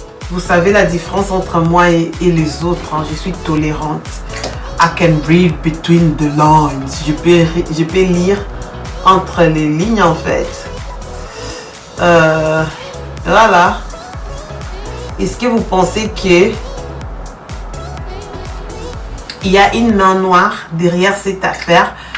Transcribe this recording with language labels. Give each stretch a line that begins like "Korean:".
French: Vous savez la différence entre moi et les autres. Hein. Je suis tolérante.
English: I can read between the lines.
French: Je peux lire entre les lignes en fait. Voilà. Est-ce que vous pensez que il y a une main noire derrière cette affaire?